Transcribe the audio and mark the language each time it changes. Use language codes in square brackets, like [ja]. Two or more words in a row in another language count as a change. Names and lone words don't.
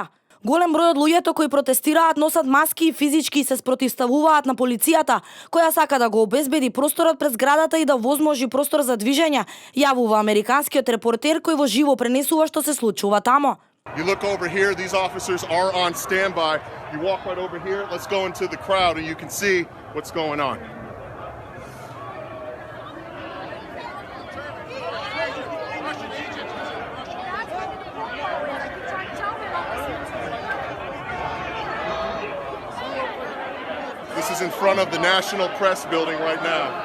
[mk] Голем број од луѓето кои протестираат носат маски и физички се спротивставуваат на полицијата, која сака да го обезбеди просторот пред зградата и да возможи простор за движење, јавува американскиот репортер кој во живо пренесува што се случува тамо. [en] You look over here, these officers are on standby. You walk right over here, let's go into the crowd and you can see what's going on. This is in front of the National Press Building right now.